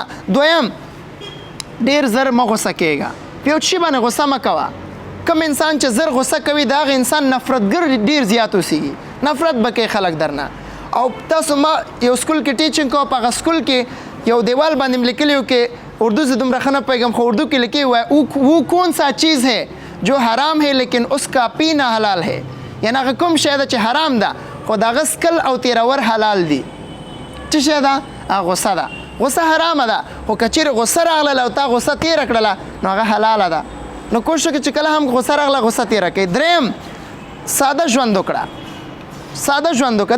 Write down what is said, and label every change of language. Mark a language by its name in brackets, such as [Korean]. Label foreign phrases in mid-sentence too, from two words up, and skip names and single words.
[Pashto] دویم ډېر زر مه غوسه کېږه، په یو شي باندې غوسه مه کوه. کوم انسان چې زر غوسه کوي د هغه انسان نفرتګر ډېر زیات اوسېږي، نفرت به کوي خلک درنه. او تاسو ما یو سکول کې ټیچینګ کوم، په هغه سکول کې یو دیوال باندې مې لیکلي و کې [Urdu] اردو سے [Pashto] دومره ښه نه پوهېږم خو اردو کې لیکي [Urdu] ہوا ہے وہ کون سا چیز ہے جو حرام ہے لیکن اس کا پینا حلال ہے. [Pashto] یعنی هغه کوم شی ده چې حرام ده خو د هغه څکل او تېرول حلال دي. څه شی ده؟ هغه غوسه ده. غوسه حرامه ده خو که چیرې غوسه راغله او تا غوسه تېره کړله نو هغه حلاله ده. نو کوشش وکړه چې کله هم غوسه راغله غوسه تېره کړئ. دریم ساده ژوند وکړه. ساده ژوند وکړه.